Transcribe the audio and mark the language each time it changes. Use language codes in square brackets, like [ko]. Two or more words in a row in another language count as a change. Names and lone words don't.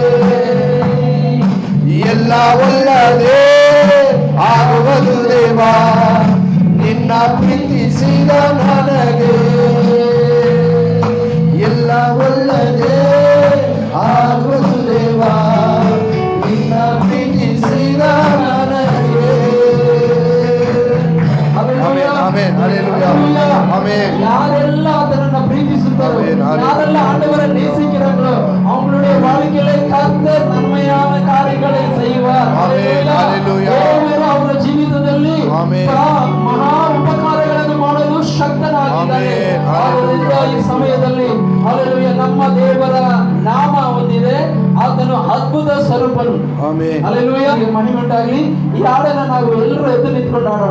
[kn] ಎಲ್ಲ ಒಳ್ಳೆಯದೇ ಆಗುವುದು ದೇವಾ, ನಿನ್ನ ಪ್ರೀತಿಸಿದ ನನಗೆ. ಎಲ್ಲ ಒಳ್ಳೆಯದೇ ಆಗುವುದು ದೇವಾ, ನಿನ್ನ ಪ್ರೀತಿಸಿದ ನನಗೆ. ಆಮೆನ್, ಹಲ್ಲೆಲೂಯಾ, ಆಮೆನ್. [ta] யாரெல்ல அதனை ಪ್ರೀತಿಸುತ್ತಾರೋ, யாரெல்ல ஆண்டவரை நேசிக்கிறாங்களோ அவங்களுடைய வாழ்க்கையில கர்த்தர் நன்மையான காரியங்களை செய்வார். ஹல்லேலூயா. [kn] ದೇವರು ಅವರ ಜೀವಿತದಲ್ಲಿ ಮಹಾ ಉಪಕಾರಗಳನ್ನು ಮಾಡಲು ಶಕ್ತನಾಗಿದ್ದಾನೆ. ಆದ್ದರಿಂದ ಈ ಸಮಯದಲ್ಲಿ ಹಲ್ಲೆಲೂಯಾ, ನಮ್ಮ ದೇವರ ನಾಮ ಹೊಂದಿದೆ, ಆತನು ಅದ್ಭುತ ಸ್ವರೂಪನು. ಹಲ್ಲೆಲೂಯಾ, ಮಹಿಮೆಯುಂಟಾಗಲಿ. ಈ ಹಾಡನ್ನು ನಾವು ಎಲ್ಲರೂ ಎದ್ದು ನಿಂತ್ಕೊಂಡು ಆಡೋಣ.